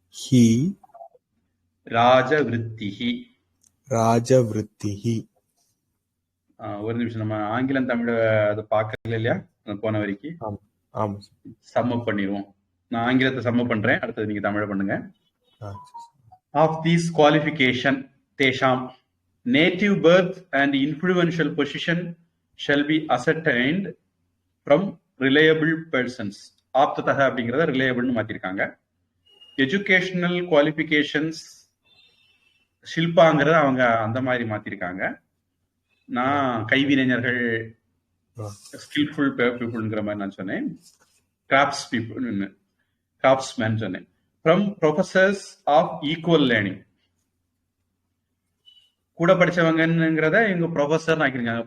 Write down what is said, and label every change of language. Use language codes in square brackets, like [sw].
[sa] He, ராஜவிருத்திஹி. ராஜவிருத்திஹி. [ta] ஒரு நிமிஷம், நம்ம ஆங்கிலம் தமிழ அதை பார்க்கல இல்லையா போன வரைக்கும். ஆமா, சம்மப் பண்ணிடுவோம். நான் ஆங்கிலத்தை சம்மப் பண்றேன், அடுத்தது நீங்க தமிழ பண்ணுங்க. [en] Of these qualification, தேஷாம் native birth and influential position shall be ascertained from reliable persons. [ta] ஆப்ததக அப்படிங்கிறத ரிலையபிள்னு மாத்திருக்காங்க. எஜுகேஷனல் குவாலிஃபிகேஷன்ஸ் ஷில்பாங்கிறத அவங்க அந்த மாதிரி மாத்திருக்காங்க. நான் கைவினைஞர்கள், ஸ்கில்ஃபுல் பீப்புள்ங்கிற மாதிரி நான் சொன்னேன். கிராப்ஸ் பீப்புள், கிராப்ஸ்மேன் சொன்னேன். [en] from professors of equal learning, [ta] கூட படிச்சவங்கிறத இவங்க ப்ரொஃபசர் ஆக்கிருக்காங்க.